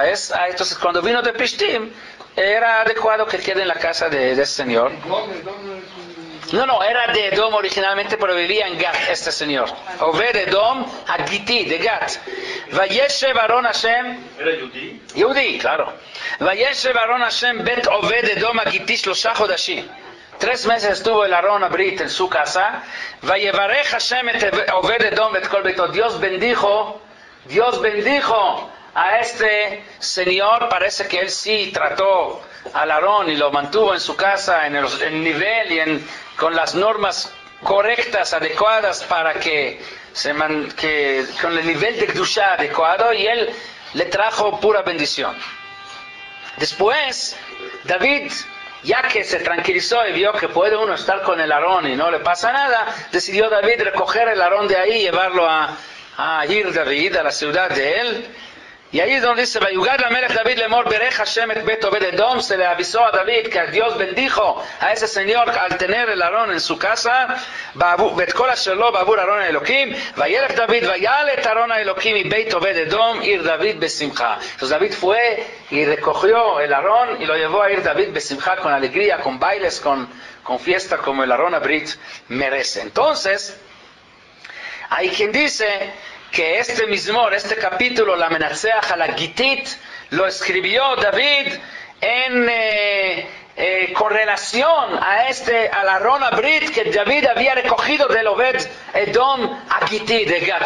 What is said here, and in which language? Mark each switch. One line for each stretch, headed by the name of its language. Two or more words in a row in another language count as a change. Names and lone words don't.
Spanish: Entonces, cuando vino de Plishtim, era adecuado que quede en la casa de ese señor. No, era de Edom originalmente, pero vivía en Gat, este señor.
Hebrew: Oved Edom Agiti, de Gat. וישב ארון השם.
Spanish: ¿Era Yudí? Yudí, claro.
Hebrew: וישב ארון השם בית עובד אדום הגתי שלושה חודשים.
Spanish: 3 meses estuvo el
Hebrew: ארון הברית
Spanish: en su casa.
Hebrew: ויברך השם את עובד אדום את כל ביתו.
Spanish: Dios bendijo a este señor. Parece que él sí trató al Aarón y lo mantuvo en su casa en el nivel y con las normas correctas, adecuadas, para que con el nivel de Kedushá adecuado, y él le trajo pura bendición. Después, David, ya que se tranquilizó y vio que puede uno estar con el Aarón y no le pasa nada, decidió David recoger el Aarón de ahí y llevarlo a Ir David, a la ciudad de él. Y ahí es donde dice,
Hebrew: ויגד למלך דוד לאמר ברך השם את בית עובד אדום.
Spanish: Se le avisó a David que Dios bendijo a ese señor al tener el Aarón en su casa.
Hebrew: בית כל אשר לו בעבור ארון אלהים. וילך דוד ויעל ארון אלהים y בית עובד אדום עיר דוד בשמחה.
Spanish: Entonces David fue y recogió el Aarón y lo llevó a Ir David besimcha, con alegría, con bailes, con fiesta, como el
Hebrew: ארון הברית
Spanish: merece. Entonces, hay quien dice que este Mizmor, este capítulo,
Hebrew: למנצח על הגתית,
Spanish: lo escribió David en correlación al
Hebrew: ארון הברית
Spanish: que David había recogido del Oved Edom Agiti de Gat.